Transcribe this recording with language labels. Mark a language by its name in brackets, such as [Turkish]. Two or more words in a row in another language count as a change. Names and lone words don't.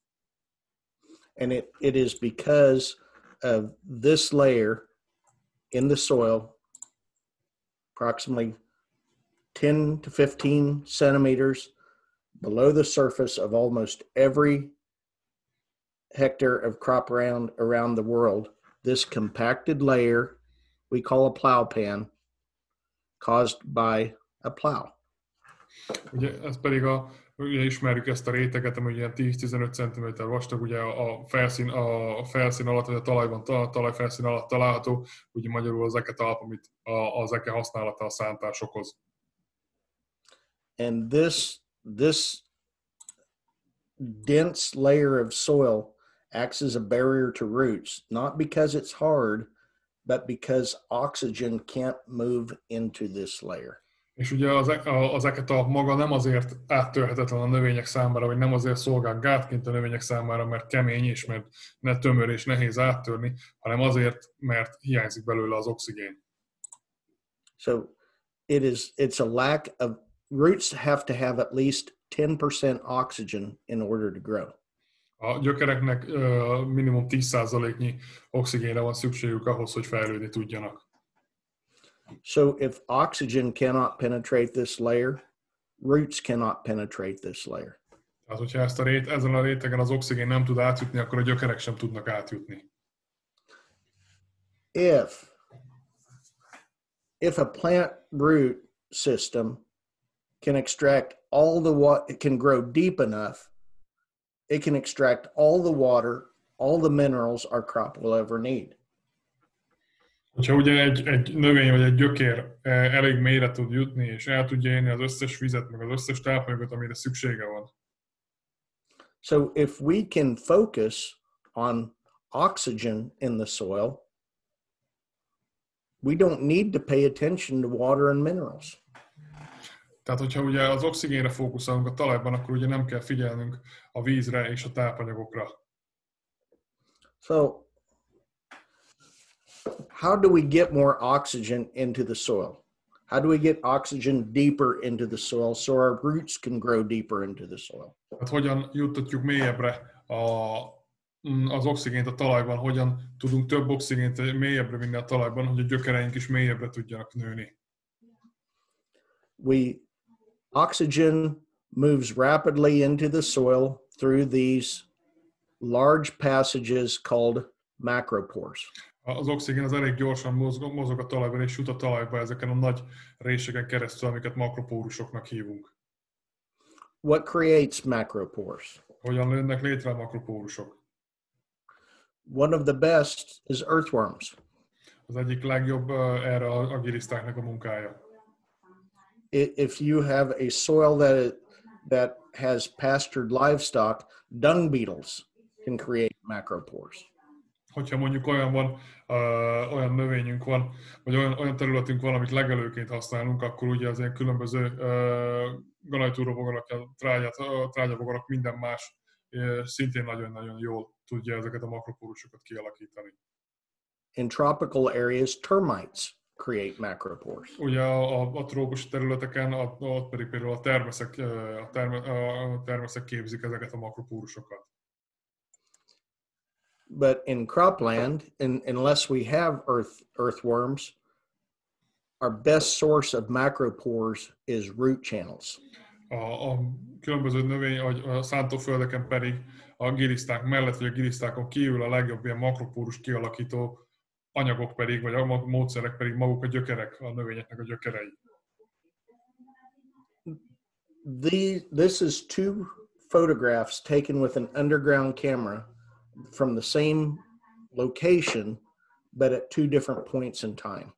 [English] And it is because of this layer in the soil, approximately 10 to 15 centimeters below the surface of almost every hectare of crop around the world. This compacted layer we call a plow pan, caused by a plow. [Hungarian] Ugye ez pedig ugye ismerjük ezt a réteget, ami ilyen 10-15 cm vastag, ugye a felszín alatt, vagy a talajban, a talajfelszín alatt található, ugye magyarul az eke talp, amit az eke használata a szántás okoz. [English] And this dense layer of soil acts as a barrier to roots, not because it's hard, but because oxygen can't move into this layer. [Hungarian] És ugye az eketalp maga nem azért áttörhetetlen a növények számára, vagy nem azért szolgál gátként a növények számára, mert kemény és mert tömör és nehéz áttörni, hanem azért, mert hiányzik belőle az oxigén. [English] So it's a lack of roots have to have at least 10% oxygen in order to grow. [Hungarian] A gyökereknek minimum 10%-nyi oxigénre van szükségük ahhoz, hogy fejlődni tudjanak. [English] So if oxygen cannot penetrate this layer, roots cannot penetrate this layer. [Hungarian] Tehát, hogyha ezen a rétegen az oxigén nem tud átjutni, akkor a gyökerek sem tudnak átjutni. [English] If a plant root system can extract all the water, it can grow deep enough it can extract all the water, all the minerals our crop will ever need. [Hungarian] Hogyha ugye egy növény vagy egy gyökér elég mélyre tud jutni, és el tudja érni az összes vizet, meg az összes tápanyagot, amire szüksége van. [English] So if we can focus on oxygen in the soil, we don't need to pay attention to water and minerals. [Hungarian] Tehát, hogyha ugye az oxigénre fókuszálunk a talajban, akkor ugye nem kell figyelnünk a vízre és a tápanyagokra. [English] So how do we get more oxygen into the soil? How do we get oxygen deeper into the soil so our roots can grow deeper into the soil? [Hungarian] Hát hogyan juttatjuk mélyebbre az oxigént a talajban, hogyan tudunk több oxigént mélyebbre vinni a talajban, hogy a gyökereink is mélyebbre tudjanak nőni. [English] Oxygen moves rapidly into the soil through these large passages called macropores. [Hungarian] Az oxigén az elég gyorsan mozog a talajban, és jut a talajba ezeken a nagy réseken keresztül, amiket makropórusoknak hívunk. [English] What creates macropores? [Hungarian] Hogyan jönnek létre a makropórusok? [English] One of the best is earthworms. [Hungarian] Az egyik legjobb erre a gilisztáknak a munkája. [English] If you have a soil that has pastured livestock, dung beetles can create macropores. [Hungarian] Hogyha mondjuk olyan növényünk van, vagy olyan területünk van, amit legelőként használunk, akkor ugye az ilyen különböző ganajtúrobogarak, trágyabogarak, minden más szintén nagyon-nagyon jól tudja ezeket a makropórusokat kialakítani. [English] In tropical areas, termites create macropores. [Hungarian] Ugye a trópusi területeken, ott pedig például a termeszek képzik ezeket a makropórusokat. [English] But in cropland, unless we have earthworms, our best source of macropores is root channels. [Hungarian] A különböző növény, vagy a szántóföldeken pedig a giliszták mellett, vagy a gilisztákon kívül a legjobb ilyen makropórus kialakító anyagok pedig, vagy a módszerek pedig maguk a gyökerek, a növényeknek a gyökerei. [English] This is two photographs taken with an underground camera from the same location, but at two different points in time.